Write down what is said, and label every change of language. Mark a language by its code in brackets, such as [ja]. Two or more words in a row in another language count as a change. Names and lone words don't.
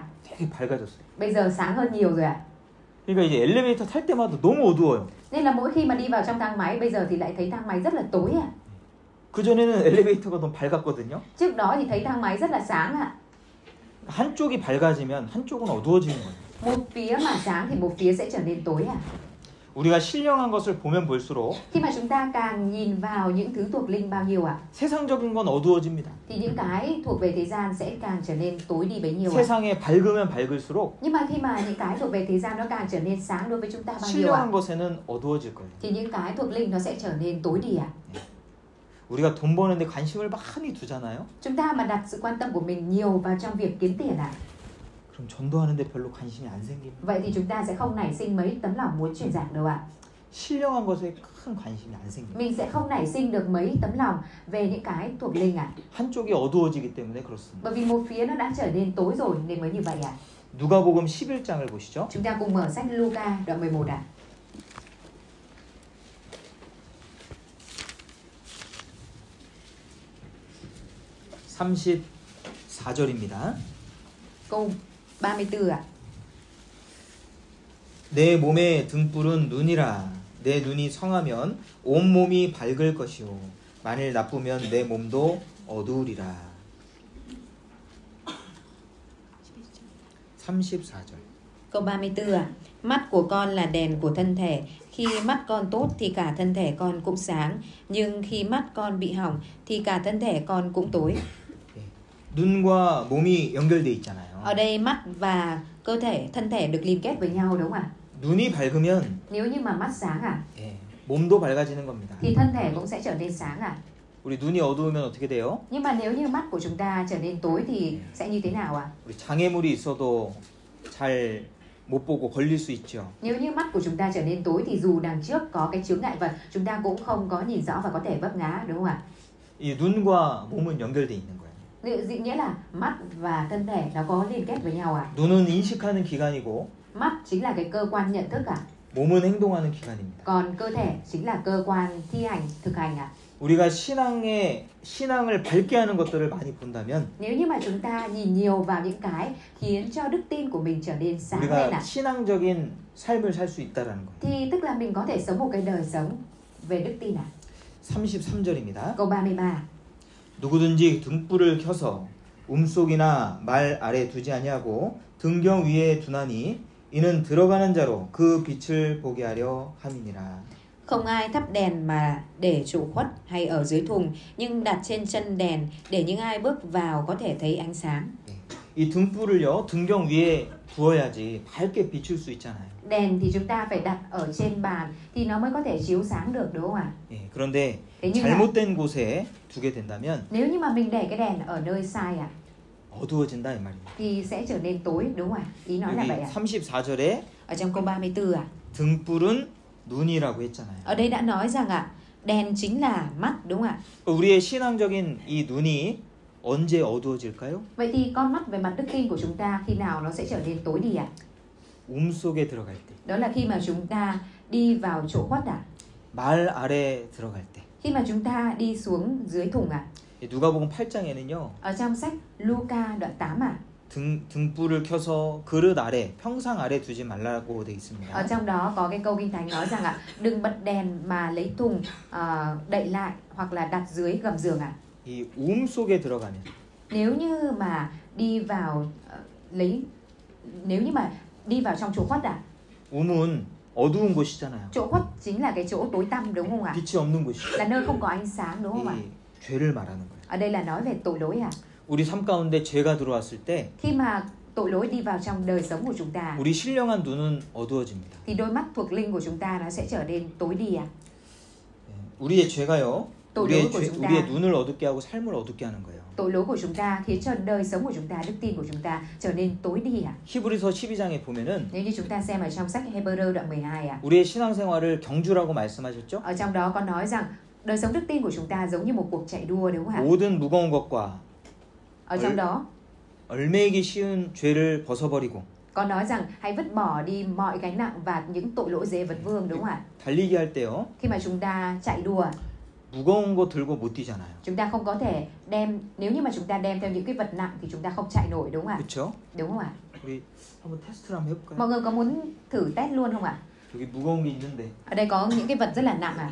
[ko] 되게 밝아졌어요. [vi] Bây giờ sáng hơn nhiều rồi [ko] 그러니까 이제 엘리베이터 탈 때마다 너무 어두워요. [vi] Nên là mỗi khi mà đi vào trong thang máy bây giờ thì lại thấy thang máy rất là tối [ko] 그전에는 엘리베이터가 너무 밝았거든요. [vi] Trước đó thì thấy thang máy rất là sáng [ko] 한쪽이 밝아지면 한쪽은 어두워지는 거예요. [vi] Một phía mà sáng thì một phía sẽ trở nên tối [ko] 우리가 신령한 것을 보면 볼수록 [vi] Khi mà chúng ta càng nhìn vào những thứ thuộc linh bao nhiêu [ko] 세상적인 건 어두워집니다. [vi] thì những cái thuộc về thế gian sẽ càng trở nên tối đi bấy nhiêu [ko] 세상에 밝으면 밝을수록 [vi] Nhưng mà khi mà những cái thuộc về thế gian nó càng trở nên sáng đối với chúng ta bao nhiêu [ko] 신령한 것에는 어두워질 거예요. [vi] thì những cái thuộc linh nó sẽ trở nên tối đi [ko] 우리가 돈 버는데 관심을 많이 두잖아요. [vi] Chúng ta mà đặt sự quan tâm của mình nhiều vào trong việc kiếm tiền [ko] 그럼 전도하는데 별로 관심이 안 생깁니다. [vi] Vậy thì chúng ta sẽ không nảy sinh mấy tấm lòng muốn truyền giảng đâu [ko] 신령한 것에 큰 관심이 안 생깁니다. [vi] Mình sẽ không nảy sinh được mấy tấm lòng về những cái thuộc linh [ko] 한쪽이 어두워지기 때문에 그렇습니다. [vi] Bởi vì một phía nó đã trở nên tối rồi nên mới như vậy [ko] 누가복음 11장을 보시죠. [vi] Chúng ta cùng mở sách Luca đoạn 11 [ko] 34절입니다. [vi] Câu 34 ạ. [ko] 내 몸의 등불은 눈이라. 내 눈이 성하면 온 몸이 밝을 것이요 만일 나쁘면 내 몸도 어두우리라. 34절. [vi] Câu 34 ạ. Mắt của con là đèn của thân thể. Khi mắt con tốt thì cả thân thể con cũng sáng. Nhưng khi mắt con bị hỏng thì cả thân thể con cũng tối. [ko] 눈과 몸이 연결돼 있잖아요. [vi] Ở đây mắt và cơ thể, thân thể được liên kết với nhau đúng không ạ? [ko] 눈이 밝으면 [vi] Nếu như mà mắt sáng à, [ko] 몸도 밝아지는 겁니다. [vi] thì thân thể cũng sẽ trở nên sáng à. [ko] 우리 눈이 어두우면 어떻게 돼요? [vi] Nhưng mà nếu như mắt của chúng ta trở nên tối thì sẽ như thế nào ạ? [ko] 우리 장애물이 있어도 잘 못 보고 걸릴 수 있죠. [vi] Nếu như mắt của chúng ta trở nên tối thì dù đằng trước có cái chướng ngại vật, chúng ta cũng không có nhìn rõ và có thể vấp ngã đúng không ạ? [ko] 이 눈과 몸은 연결돼 있는 거예요. [vi] Nghĩa là mắt và thân thể nó có liên kết với nhau à? [ko] 눈은 인식하는 기관이고 [vi] Mắt chính là cái cơ quan nhận thức à? [ko] 몸은 행동하는 기관입니다. [vi] Còn cơ thể chính là cơ quan thi hành, thực hành à? [ko] 우리가 신앙을 밝게 하는 것들을 많이 본다면 [vi] Nếu như mà chúng ta nhìn nhiều vào những cái khiến cho đức tin của mình trở nên sáng lên [ko] 우리가 [vi] à? [ko] 신앙적인 삶을 살 수 있다라는 거예요. [vi] Thì tức là mình có thể sống một cái đời sống về đức tin à? [ko] 33절입니다. [vi] Câu 33. [ko] 누구든지 등불을 켜서 움속이나 말 아래 두지 아니하고 등경 위에 두나니 이는 들어가는 자로 그 빛을 보게 하려 함이니라. [vi] Không ai thắp đèn mà để trụ khuất hay ở dưới thùng, nhưng đặt trên chân đèn để những ai bước vào có thể thấy ánh sáng. [ko] 이 등불을요 등경 위에 두어야지 밝게 비출 수 있잖아요. [vi] Đèn thì chúng ta phải đặt ở trên bàn thì nó mới có thể chiếu sáng được đúng không ạ? [ko] 그런데 [vi] Thế nhưng mà [ko] 잘못된 곳에 두게 된다면 [vi] nếu như mà mình để cái đèn ở nơi sai ạ [ko] 어두워진다 이 말입니다. [vi] thì sẽ trở nên tối đúng không ạ? Ý nói là [ko] 여기 [vi] vậy ạ. [ko] 34절에 [vi] Ở trong câu 34 ạ. [ko] 등불은 눈이라고 했잖아요. [vi] Ở đây đã nói rằng ạ, đèn chính là mắt đúng không ạ? [ko] 우리의 신앙적인 이 눈이 언제 어두워질까요? [vi] Vậy thì con mắt về mặt đức tin của chúng ta khi nào nó sẽ trở nên tối đi ạ? [ko] 속에 들어갈 때. [vi] Đó là khi mà chúng ta đi vào chỗ khuất ạ? [ko] 말 아래 들어갈 때. [vi] Khi mà chúng ta đi xuống dưới thùng ạ? [ko] 누가복음 8장에는요. [vi] Ở trong sách Luca đoạn 8 ạ? [ko] 등불을 켜서 그릇 아래, 평상 아래 두지 말라고 되어 있습니다. [vi] Ở trong đó có cái câu kinh thánh nói rằng ạ, đừng bật đèn mà lấy thùng đậy lại hoặc là đặt dưới gầm giường ạ. [ko] 이 속에 들어가면 [vi] Nếu như mà đi vào nếu như mà đi vào trong chỗ khuất ạ. [ko] 움은 어두운 곳이잖아요. [vi] Chỗ khuất chính là cái chỗ tối tăm đúng không ạ? [ko] 빛이 없는 곳이죠. [vi] Là nơi không có ánh sáng đúng không ạ? [ko] 죄를 말하는 거예요. [vi] Ở đây là nói về tội lỗi ạ. [ko] 우리 삶 가운데 죄가 들어왔을 때 [vi] Khi mà tội lỗi đi vào trong đời sống của chúng ta [ko] 우리 신령한 눈은 어두워집니다. [vi] thì đôi mắt thuộc linh của chúng ta nó sẽ trở nên tối đi ạ. [ko] 우리의 죄가요. [vi] tội lỗi của chúng ta, [ko] 우리의 눈을 어둡게 하고 삶을 어둡게 하는 거예요. [vi] tội lỗi của chúng ta khiến cho đời sống của chúng ta, đức tin của chúng ta trở nên tối đi ạ. [ko] 히브리서 12장에 보면은 [vi] Nếu như chúng ta xem ở trong sách Hebrew đoạn 12 ạ. [ko] 우리의 신앙생활을 경주라고 말씀하셨죠? [vi] Ở trong đó có nói rằng đời sống đức tin của chúng ta giống như một cuộc chạy đua đúng không ạ? [ko] 모든 무거운 것과 [vi] Ở trong đó [ko] 얽매이기 쉬운 죄를 벗어버리고 [vi] có nói rằng hãy vứt bỏ đi mọi gánh nặng và những tội lỗi dễ vật vương đúng không ạ? [ko] 달리기 할 때요. [vi] Khi mà chúng ta chạy đua, [ko] 무거운 거 들고 못 뛰잖아요. [vi] chúng ta không có thể đem, nếu như mà chúng ta đem theo những cái vật nặng thì chúng ta không chạy nổi đúng không ạ? [ko] 그렇죠? [vi] Đúng không ạ? [ko] 우리 한번 테스트를 한번 해볼까요? [vi] Mọi người có muốn thử test luôn không ạ? [ko] 여기 무거운 게 있는데 [vi] Ở đây có những cái vật rất là nặng à?